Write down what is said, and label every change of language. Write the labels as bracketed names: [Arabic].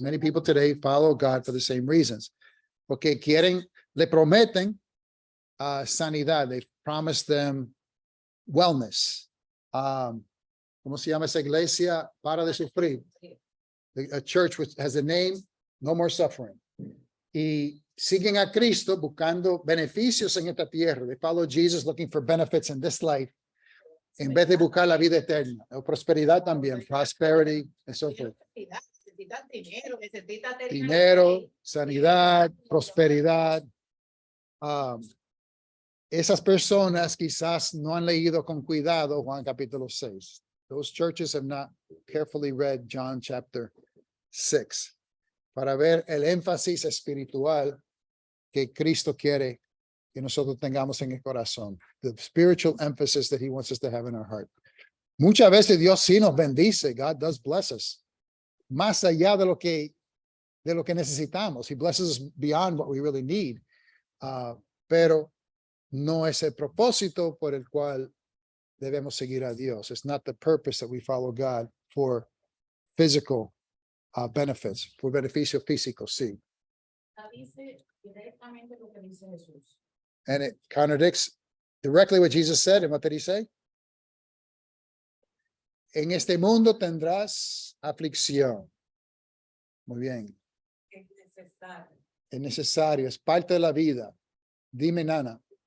[English] Many people today follow God for the same reasons. [Spanish] Porque quieren, le prometen sanidad. [English] They promise them wellness. [Spanish] ¿Cómo se llama esa iglesia? Para de sufrir. [English] A church which has a name, no more suffering. [Spanish] Y siguen a Cristo buscando beneficios en esta tierra. [English] They follow Jesus looking for benefits in this life. [Spanish] En vez de buscar la vida eterna, o prosperidad también, prosperity, eso fue. Necesitas dinero, necesitas tener Dinero, sanidad, prosperidad. Esas personas quizás no han leído con cuidado Juan capítulo 6. [English] Those churches have not carefully read John chapter 6 [Spanish] para ver el énfasis espiritual que Cristo quiere que nosotros tengamos en el corazón. [English] The spiritual emphasis that he wants us to have in our heart. [Spanish] Muchas veces Dios sí nos bendice. [English] God does bless us. [Spanish] Más allá de lo que necesitamos. [English] He blesses us beyond what we really need. [Spanish] Pero no es el propósito por el cual debemos seguir a Dios. [English] It's not the purpose that we follow God for physical benefits, [Spanish] por beneficio físico, sí. Dice directamente lo que dice Jesús. [English] And it contradicts directly what Jesus said. And what did he say? [Spanish] En este mundo tendrás aflicción. Muy bien. Es necesario. Es necesario, es parte de la vida. Dime, Nana.